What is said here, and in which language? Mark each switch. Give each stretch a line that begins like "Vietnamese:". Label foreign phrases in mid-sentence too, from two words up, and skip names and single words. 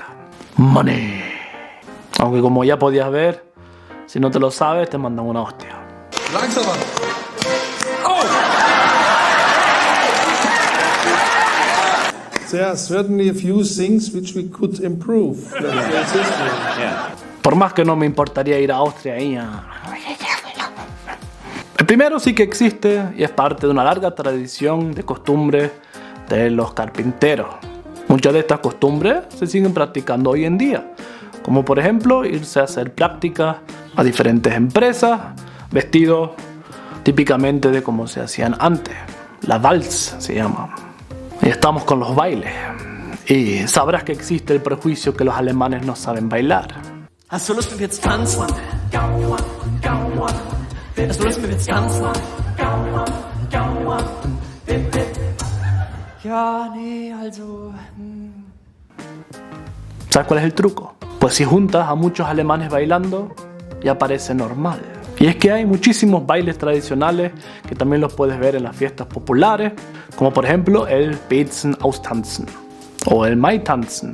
English: Money.
Spanish: Aunque como ya podías ver, si no te lo sabes, te mandan una hostia.
English: There are certainly a few things which we could improve.
Spanish: Por más que no me importaría ir a Austria ahí. El primero sí que existe y es parte de una larga tradición de costumbres de los carpinteros. Muchas de estas costumbres se siguen practicando hoy en día, como por ejemplo irse a hacer prácticas a diferentes empresas, vestidos típicamente de como se hacían antes. La Vals se llama. Y estamos con los bailes. Y sabrás que existe el prejuicio que los alemanes no saben bailar.
German: Hast du Lust, wenn wir jetzt tanzen? Hast du Lust, wenn wir jetzt tanzen? Ja, nee, also...
Spanish: ¿Sabes cuál es el truco? Pues si juntas a muchos alemanes bailando, ya parece normal. Y es que hay muchísimos bailes tradicionales que también los puedes ver en las fiestas populares, como por ejemplo el Betzen-Austanzen o el Mai-Tanzen.